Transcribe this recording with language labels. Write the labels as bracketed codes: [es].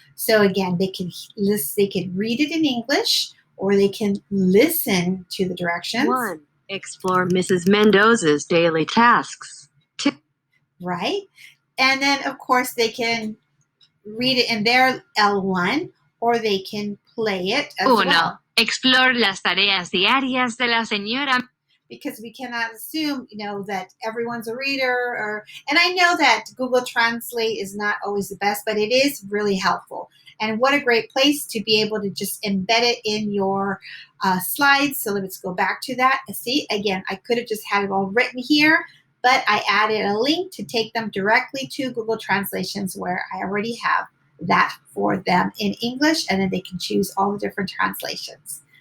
[en] So again, they can read it in English, or they can listen to the directions. 1. Explore Mrs. Mendoza's daily tasks. 2. Right? And then, of course, they can read it in their L1, or they can play it as 1. well. [es] Explore las tareas diarias de la señora. [en] Because we cannot assume, that everyone's a reader. And I know that Google Translate is not always the best, but it is really helpful. And what a great place to be able to just embed it in your slides. So let's go back to that. See, again, I could have just had it all written here, but I added a link to take them directly to Google Translations, where I already have that for them in English, and then they can choose all the different translations.